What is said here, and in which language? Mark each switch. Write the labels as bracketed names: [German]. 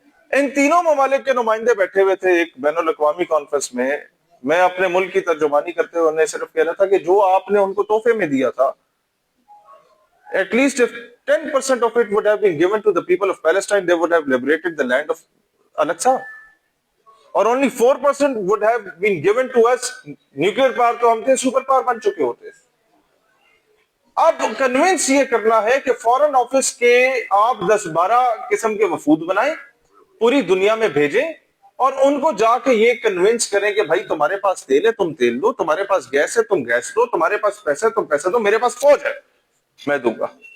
[Urdu] ان تینوں ممالک کے نمائندے بیٹھے ہوئے تھے ایک بین الاقوامی کانفرنس میں. میں اپنے ملک کی ترجمانی کرتے ہوئے انہیں صرف کہہ رہا تھا کہ جو آپ نے ان کو تحفے میں دیا تھا [English] at least if 10% of it would have been given to the people of Palestine, they would have liberated the land of Al-Aqsa. اور only 4% would have been given to us. [Urdu] Nuclear power تو ہم تھے، super power بن چکے ہوتے. اب conveyance یہ کرنا ہے کہ فورن آفس کے آپ 10-12 قسم کے وفود بنائیں، پوری دنیا میں بھیجیں اور ان کو جا کے یہ کنوینس کریں کہ بھائی تمہارے پاس تیل ہے تم تیل دو، تمہارے پاس گیس ہے تم گیس دو، تمہارے پاس پیسہ ہے تم پیسہ دو، میرے پاس فوج ہے میں دوں گا.